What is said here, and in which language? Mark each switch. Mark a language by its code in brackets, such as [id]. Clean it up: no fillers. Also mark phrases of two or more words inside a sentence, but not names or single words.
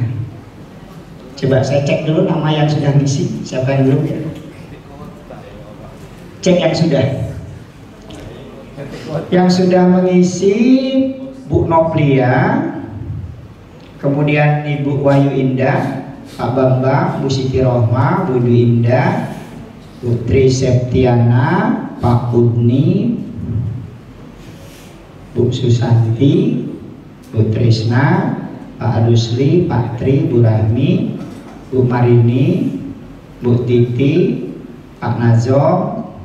[id] Coba saya cek dulu nama yang sudah ngisi, siapa yang belum ya. Cek yang sudah. Yang sudah mengisi Bu Noplia, kemudian Ibu Wahyu Indah, Pak Bambang, Bu Siti Rohma, Bu Dwi Indah, Bu Tri Septiana, Pak Udni, Bu Susanti, Bu Trisna, Pak Adusli, Pak Tri, Bu Rahmi, Bu Marini, Bu Titi, Pak Nazom,